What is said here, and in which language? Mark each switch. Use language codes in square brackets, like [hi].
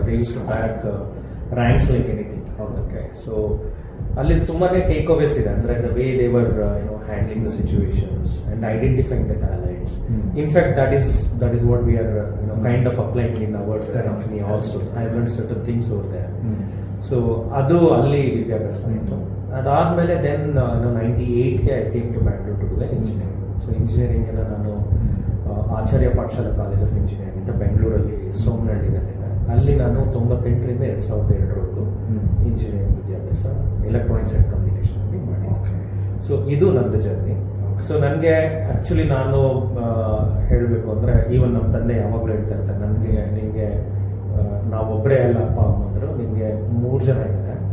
[en] They used to back ranks like anything. [kn] Okay, so ಅಲ್ಲಿ ತುಂಬಾನೇ take ಅವೇಸ್ ಇದೆ. ಅಂದ್ರೆ [en] the way they were handling the situations and identifying the talents. In fact, that is what we are kind of applying in our company also. I learned certain things over there. [kn] So ಅದು ಅಲ್ಲಿ ವಿದ್ಯಾಭ್ಯಾಸ ಆಯಿತು. ಅದಾದ್ಮೇಲೆ then 98ಗೆ [en] I came to Bangalore to do engineering. [kn] So engineering ಎಲ್ಲ ನಾನು ಆಚಾರ್ಯ Pathshala college of engineering ಅಂತ ಬೆಂಗಳೂರಲ್ಲಿ ಸೋಮನಹಳ್ಳಿನಲ್ಲಿ, ಅಲ್ಲಿ ನಾನು 98ರಿಂದ 2002ವರೆಗೂ ಇಂಜಿನಿಯರಿಂಗ್ ವಿದ್ಯಾಭ್ಯಾಸ ಎಲೆಕ್ಟ್ರಾನಿಕ್ಸ್ ಆ್ಯಂಡ್ ಕಮ್ಯುನಿಕೇಷನ್ ಅಲ್ಲಿ ಮಾಡಿದ್ದೆ. ಸೊ ಇದು ನಂದು ಜರ್ನಿ. ಸೊ ನನಗೆ ಆ್ಯಕ್ಚುಲಿ ನಾನು ಹೇಳಬೇಕು ಅಂದರೆ, ಈವನ್ ನಮ್ಮ ತಂದೆ ಯಾವಾಗಲೂ ಹೇಳ್ತಾ ಇರ್ತಾರೆ, ನಿಮಗೆ ನಾವೊಬ್ಬರೇ ಅಲ್ಲ ಅಪ್ಪ ಅಮ್ಮ ಅಂದರು, ನಿಮಗೆ 3 ಜನ ಇದ್ದಾರೆ.